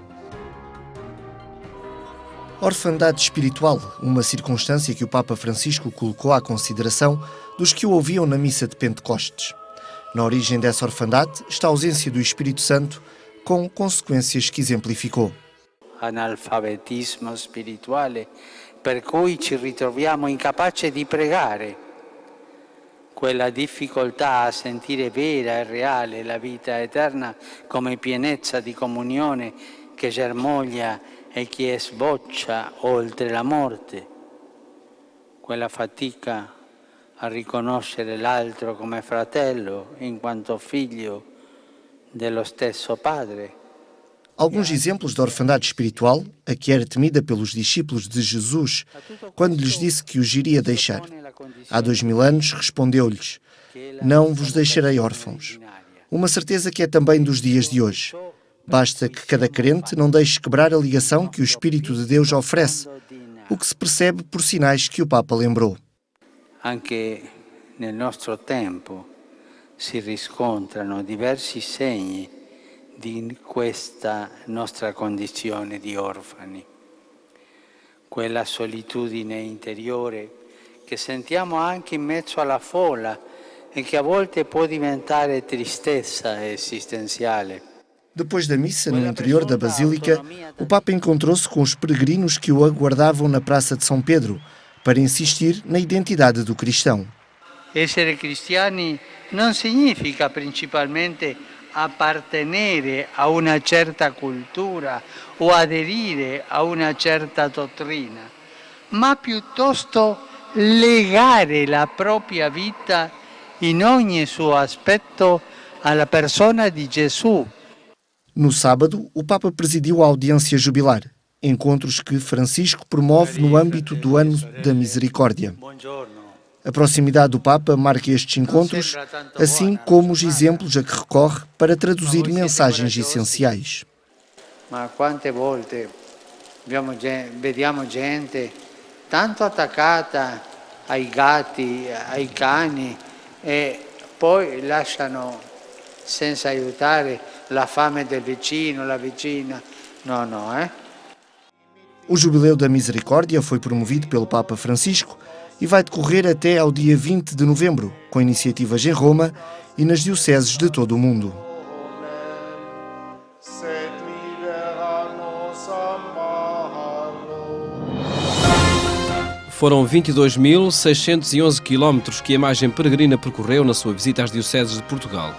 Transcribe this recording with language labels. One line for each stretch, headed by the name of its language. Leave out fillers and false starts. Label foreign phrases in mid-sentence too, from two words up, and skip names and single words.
Portuguese: Orfandade espiritual, uma circunstância que o Papa Francisco colocou à consideração dos que o ouviam na missa de Pentecostes. Na origem dessa orfandade está a ausência do Espírito Santo, com consequências que exemplificou.
Italian: Analfabetismo spirituale, per cui ci ritroviamo incapaci di pregare. Quella difficoltà a sentire vera e reale la vita eterna come pienezza di comunione che germoglia e che sboccia oltre la morte. Quella fatica a riconoscere l'altro come fratello in quanto figlio dello stesso padre.
Portuguese: Alguns exemplos da orfandade espiritual, a que era temida pelos discípulos de Jesus, quando lhes disse que os iria deixar. Há 2000 anos respondeu-lhes: "Não vos deixarei órfãos." Uma certeza que é também dos dias de hoje. Basta que cada crente não deixe quebrar a ligação que o Espírito de Deus oferece, o que se percebe por sinais que o Papa lembrou.
Italian: Anche nel nostro tempo si riscontrano diversi segni di questa nostra condizione di orfani. Quella solitudine interiore che sentiamo anche in mezzo alla folla e che a volte può diventare tristezza esistenziale.
Portuguese: Depois da missa, no interior da Basílica, o Papa encontrou-se com os peregrinos que o aguardavam na Praça de São Pedro, para insistir na identidade do cristão.
Italian: Essere cristiani non significa principalmente appartenere a una certa cultura o aderire a una certa dottrina, ma piuttosto legare la propria vita in ogni suo aspetto alla persona di Gesù.
Portuguese: No sábado, o Papa presidiu a audiência jubilar, encontros que Francisco promove no âmbito do Ano da Misericórdia. A proximidade do Papa marca estes encontros, assim como os exemplos a que recorre para traduzir mensagens essenciais.
Italian: Ma quante volte vediamo gente tanto attaccata ai gatti, ai cani e poi lasciano senza aiutare la fame del vicino, la vicina.
Portuguese: O Jubileu da Misericórdia foi promovido pelo Papa Francisco e vai decorrer até ao dia 20 de novembro, com iniciativas em Roma e nas dioceses de todo o mundo. Foram 22.611 quilómetros que a imagem peregrina percorreu na sua visita às dioceses de Portugal.